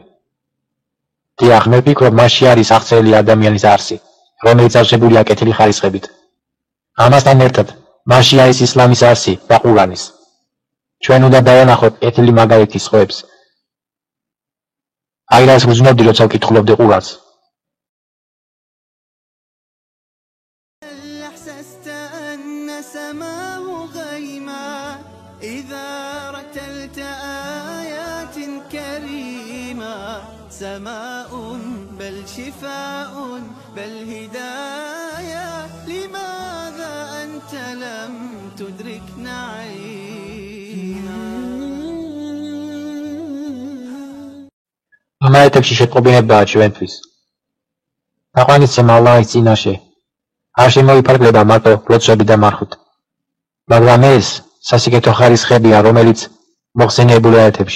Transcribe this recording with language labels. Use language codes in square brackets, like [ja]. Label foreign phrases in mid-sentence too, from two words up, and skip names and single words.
[ka] დიახ, მე ვფიქრობ, მასში არის აღწერილი ადამიანის არსი, რომელიც ავსებულია კეთილი ხარისხებით. ამასთან ერთად, მასში არის ისლამის არსი და ყურანის. ჩვენ უნდა დავანახოთ კეთილი მაგალითის ხვებს. აი რას ვგრძნობდი, როცა ვკითხულობდი ყურანს. [ar] أحسست أن سماه غيما إذا رتلت آيات كريمة سماء بل شفاء بل هداية لماذا أنت لم تدرك نعيما [ka] ამ აიათებში შეტყობინებაა ჩვენთვის. თაყვანისცემა ალლაჰის წინაშე არ შემოიფარგლება მარტო ლოცვები და მარხვით. მაგრამ ეს სასიკეთო ხარისხებია, რომელიც მოხსენიებული აიათებში.